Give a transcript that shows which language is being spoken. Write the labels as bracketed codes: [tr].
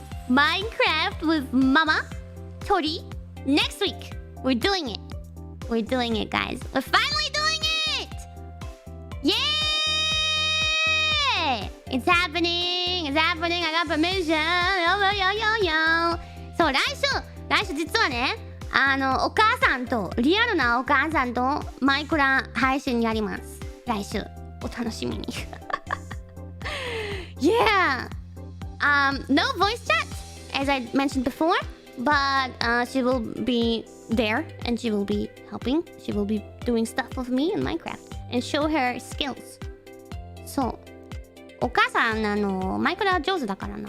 [en] Minecraft with Mama Tori. Next week. We're doing it. We're doing it, guys. We're finally doing it! Yay! It's happening! It's happening! I got permission! Yo! [ja] そう、来週実はね、お母さんと、リアルなお母さんとマイクラ配信やります。来週、お楽しみに。 [en] Yeah! No voice chat, as I mentioned before, but she will be there and she will be helping. She will be doing stuff with me in Minecraft and show her skills. [ja] そう。お母さん、マイクラ上手だからな。